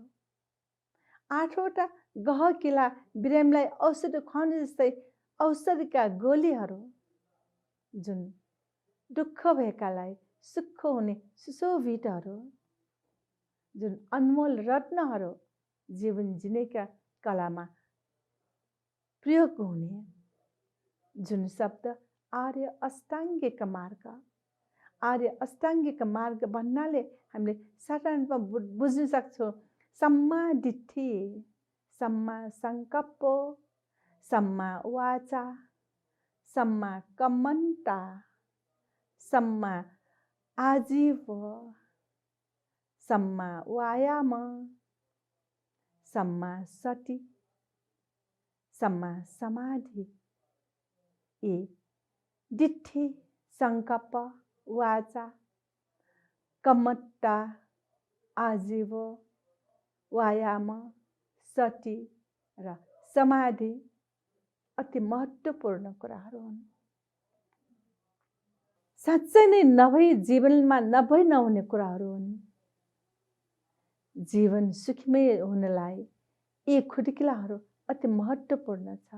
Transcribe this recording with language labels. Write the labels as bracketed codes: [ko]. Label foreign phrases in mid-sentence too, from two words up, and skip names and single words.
[ne] 8वटा गहकिला बिरामीलाई औषधि खुवाउने जस्तै औषधिका गोलीहरू, जुन दुःख भएकालाई सुख हुने सुशोभितहरू, जुन अनमोल रत्नहरू जीवन जिनेका कलामा प्रयोग हुने जुन शब्द आर्य अष्टाङ्गिक मार्ग। आर्य अष्टाङ्गिक मार्ग भन्नाले हामीले साधारणमा बुझ्न सक्छौँ [pi] सम्मा दिट्ठी, सम्मा संकल्प, सम्मा वाचा, सम्मा कम्मन्ता, सम्मा आजीव, सम्मा वायाम, सम्मा सति, सम्मा समाधि, [ne] ये दिट्ठी संकल्प वाचा कम्मट्टा आजीव वायाम सति र समाधि अति महत्त्वपूर्ण कुराहरू हुन्। साँच्चै नै नभई जीवनमा नभई नहुने कुराहरू हुन्। जीवन सुखमय हुनलाई यी खुड्किलाहरू अति महत्त्वपूर्ण छ।